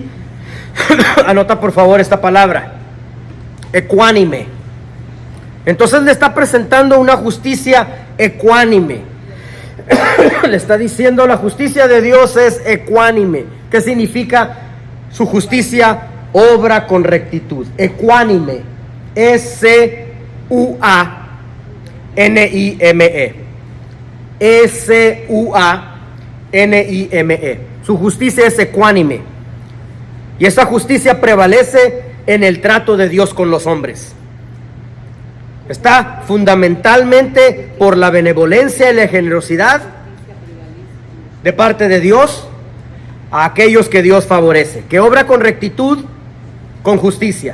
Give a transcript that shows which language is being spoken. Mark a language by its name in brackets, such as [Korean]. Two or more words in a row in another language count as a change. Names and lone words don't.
[Spanish] Anota por favor esta palabra, ecuánime. Entonces le está presentando una justicia ecuánime. Le está diciendo la justicia de Dios es ecuánime. ¿Qué significa? Su justicia obra con rectitud. Ecuánime. S-U-A-N-I-M-E. S-U-A-N-I-M-E. Su justicia es ecuánime. Y esa justicia prevalece en el trato de Dios con los hombres. Está fundamentalmente por la benevolencia y la generosidad de parte de Dios a aquellos que Dios favorece, que obra con rectitud, con justicia.